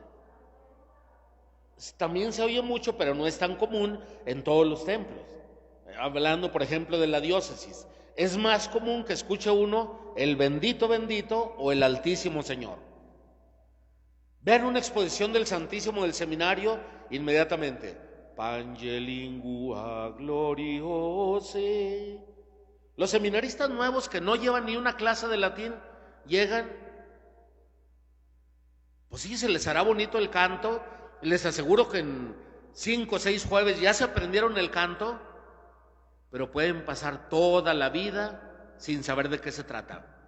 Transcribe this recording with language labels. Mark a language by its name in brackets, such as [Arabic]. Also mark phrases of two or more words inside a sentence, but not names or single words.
[Spanish] También se oye mucho, pero no es tan común en todos los templos. Hablando, por ejemplo, de la diócesis, es más común que escuche uno el bendito, bendito o el Altísimo Señor. Vean una exposición del Santísimo del seminario, inmediatamente, [Latin] Pange lingua gloriose. [Spanish] Los seminaristas nuevos que no llevan ni una clase de latín, llegan, pues sí, se les hará bonito el canto. Les aseguro que en 5 o 6 jueves ya se aprendieron el canto, pero pueden pasar toda la vida sin saber de qué se trata.